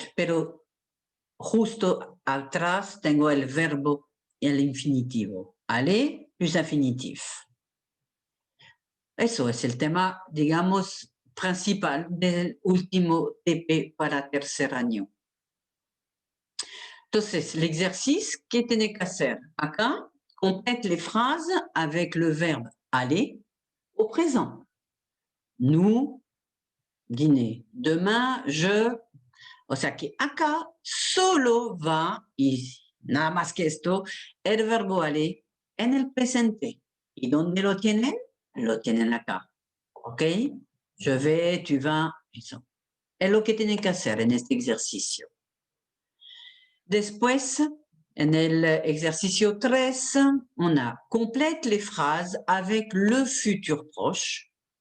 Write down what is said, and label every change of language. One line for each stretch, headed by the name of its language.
Spanish: Pero justo atrás tengo el verbo y el infinitivo.
French: Aller plus infinitif.
Spanish: Eso es el tema, digamos, principal del último TP para tercer año. Entonces, l'exercice, ¿qué tiene que hacer?
French: Acá, complète les phrases avec le verbe aller au présent. Nous, dîner. Demain, je.
Spanish: O sea que acá solo va, y nada más que esto, el verbo aller en el presente. ¿Y dónde lo tienen? Lo tienen acá. ¿Ok?
French: Je vais, tu vas, eso.
Spanish: Es lo que tienen que hacer en este ejercicio. Después, en el ejercicio 3,
French: on a complète les phrases avec le futur proche.